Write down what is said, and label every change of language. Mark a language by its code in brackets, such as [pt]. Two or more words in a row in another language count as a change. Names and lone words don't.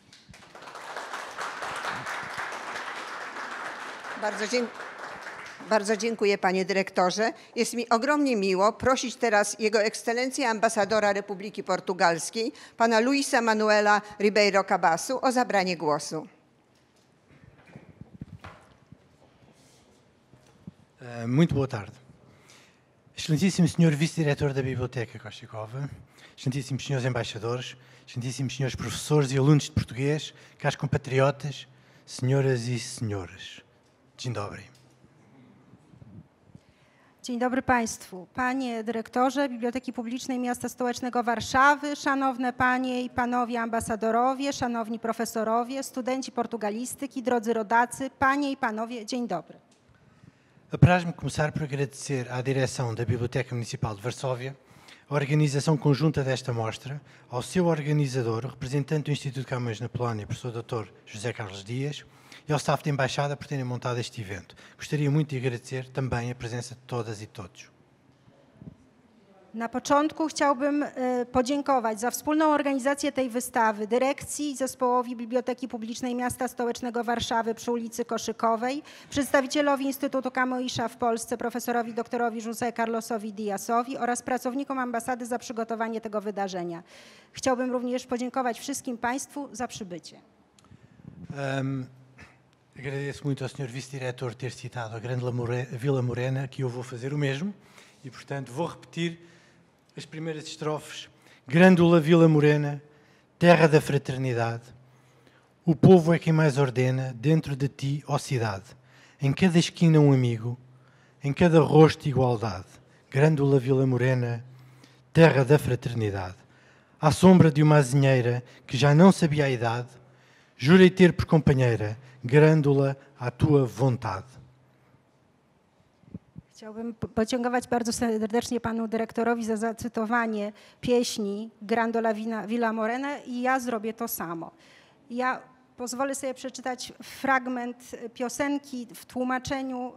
[pl] Bardzo dziękuję panie dyrektorze. Jest mi ogromnie miło prosić teraz Jego Ekscelencję ambasadora Republiki Portugalskiej, pana Luisa Manuela Ribeiro Cabasso o zabranie głosu. [pt] Muito boa tarde. Excelentíssimo Senhor Vice-Diretor da Biblioteca Kościuszkowa, excelentíssimos senhores embaixadores, excelentíssimos senhores professores e alunos de português, caros compatriotas, senhoras e senhores. [pl] Dzień dobry. Dzień dobry Państwu. Panie Dyrektorze Biblioteki Publicznej Miasta Stołecznego Warszawy, szanowne Panie i Panowie ambasadorowie, szanowni profesorowie, studenci portugalistyki, drodzy rodacy, Panie i Panowie, dzień dobry. [pt] Apraz-me começar por agradecer à direção da Biblioteca Municipal de Varsóvia, a organização conjunta desta mostra, ao seu organizador, o representante do Instituto Camões na Polónia, professor Dr. José Carlos Dias, e ao staff da Embaixada por terem montado este evento. Gostaria muito de agradecer também a presença de todas e todos. [pl] Na początku chciałbym podziękować za wspólną organizację tej wystawy dyrekcji i zespołowi Biblioteki Publicznej Miasta Stołecznego Warszawy przy ulicy Koszykowej, przedstawicielowi Instytutu Camõesa w Polsce, profesorowi doktorowi José Carlosowi Diasowi oraz pracownikom ambasady za przygotowanie tego wydarzenia. Chciałbym również podziękować wszystkim Państwu za przybycie. [pt] Agradeço muito ao Sr. Vice-Diretor ter citado a grande Vila Morena, que eu vou fazer o mesmo, e portanto vou repetir as primeiras estrofes. Grândola Vila Morena, terra da fraternidade, o povo é quem mais ordena, dentro de ti, ó cidade. Em cada esquina um amigo, em cada rosto igualdade. Grândola Vila Morena, terra da fraternidade. À sombra de uma azinheira que já não sabia a idade, jurei ter por companheira Grândola à tua vontade. [pl] Chciałbym podziękować bardzo serdecznie panu dyrektorowi za zacytowanie pieśni Grândola Vila Morena i ja zrobię to samo. Ja pozwolę sobie przeczytać fragment piosenki w tłumaczeniu.